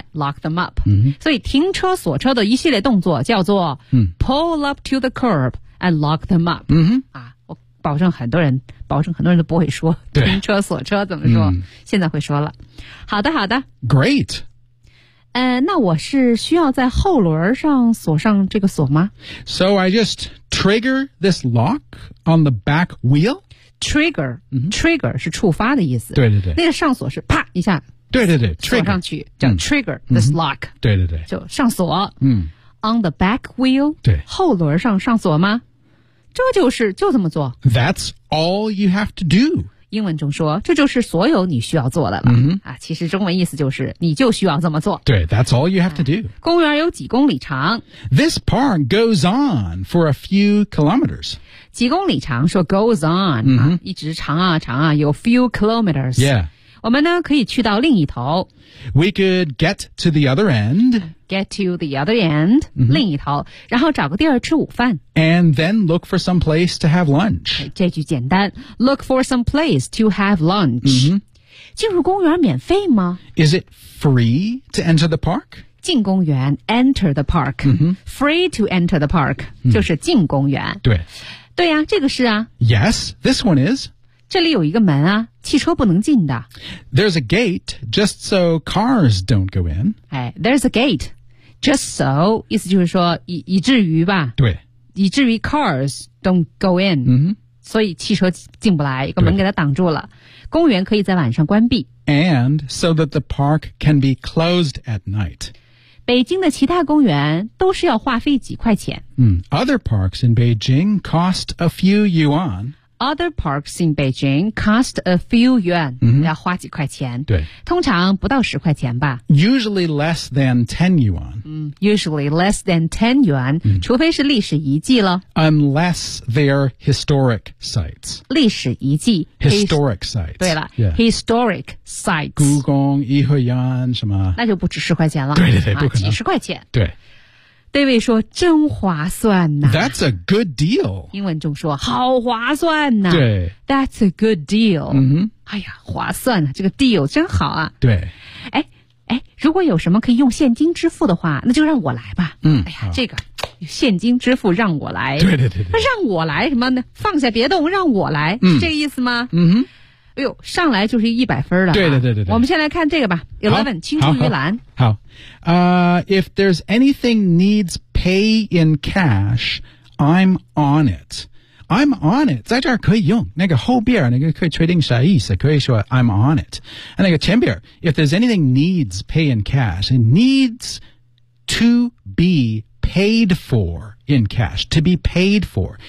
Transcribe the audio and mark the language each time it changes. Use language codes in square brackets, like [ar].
[en] lock them up、 [zh] 所以停车锁车的一系列动作叫做、 [en] pull up to the curb and lock them up、 [zh] 我保证很多人都不会说停车锁车怎么说、现在会说了好的 [en] Great [zh] 那我是需要在后轮上锁上这个锁吗 [en] So I just trigger this lock on the back wheel [zh] Trigger、Trigger 是触发的意思对那个上锁是啪一下对 [en] Trigger [zh] 锁上去叫 [en] trigger this lock [zh] 对就上锁、 [en] On the back wheel [zh] 对后轮上上锁吗这就是就这么做 [en] That's all you have to do [zh] 英文中说这就是所有你需要做的了、其实中文意思就是你就需要这么做对 [en] that's all you have to do [zh] 公园有几公里长 [en] This park goes on for a few kilometers [zh] 几公里长说 [en] goes on、 [zh] 一直长啊有 [en] few kilometers、 [zh] 我们呢可以去到另一头 [en] We could get to the other end Get to the other end、 [zh] 另一头然后找个地儿吃午饭 [en] And then look for some place to have lunch [zh] 这句简单 [en] Look for some place to have lunch、 [zh] 进入公园免费吗 [en] Is it free to enter the park? [zh] 进公园 [en] enter the park、Free to enter the park、 [zh] 就是进公园对呀、这个是啊 [en] Yes, this one is [zh] 这里有一个门啊汽车不能进的 [en] There's a gate just so cars don't go in、 There's a gate just so [zh] 意思就是说 以至于吧对以至于 [en] cars don't go in、 [zh] 所以汽车进不来一个门给它挡住了公园可以在晚上关闭 [en] And so that the park can be closed at night [zh] 北京的其他公园都是要花费几块钱、 [en] Other parks in Beijing cost a few yuan Other parks in Beijing cost a few yuan,、 [zh] 要花几块钱。对。通常不到十块钱吧。 [en] Usually less than 10 yuan.、 usually less than 10 yuan,、 [zh] 除非是历史遗迹了。 [en] Unless they're historic sites. [zh] 历史遗迹。 [en] Historic sites. [zh] 对了、 [en] historic sites. [zh] 故宫、颐和园什么。那就不止十块钱了。对不可能。几十块钱。对。这位说真划算呐、 [en] That's a good deal. [zh] 英文中说好划算呐、对。 [en] That's a good deal.、 [zh] 哎呀划算啊这个 deal 真好啊。对。如果有什么可以用现金支付的话那就让我来吧。这个现金支付让我来。对。让我来什么呢放下别动让我来、是这个意思吗哎呦上来就是100分了、对。我们先来看这个吧 ,11, 青出于蓝。好。 [en] If there's anything needs pay in cash, I'm on it. I'm on it. [zh] 在这儿可以用。那个后边那个可以确定啥意思可以说 I'm on it. [en] 那个前边 if there's anything needs pay in cash, it needs to be paid for in cash, to be paid for.